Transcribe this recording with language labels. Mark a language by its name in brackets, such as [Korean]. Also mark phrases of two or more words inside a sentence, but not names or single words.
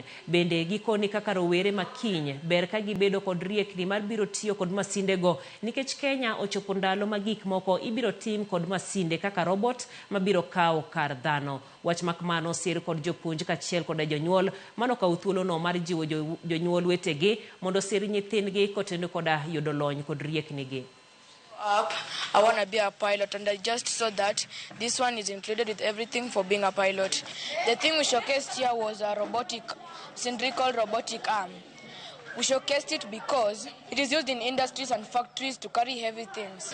[Luo (Kenya and Tanzania)] Bende gikoni kaka rowere makiny ber ka gibedo kod riekni mar biro tiyo kod masinde go nikech Kenya ochopo ndalo ma gik moko ibiro tim kod masinde kaka robot mabiro kawo kar dhano. Wach makmano sir kod jopuonj kaachiel kod jonyuol mano kawo thuolo no mar jiwo jonyuol wetegi mondo sir nyithindgi kotendo koda yudo lony kod riekni gi. [English] I want to be a pilot, and I just saw that this one is included with everything for being a pilot. The thing we showcased here was a cylindrical robotic arm. We showcased it because it is used in industries and factories to carry heavy things.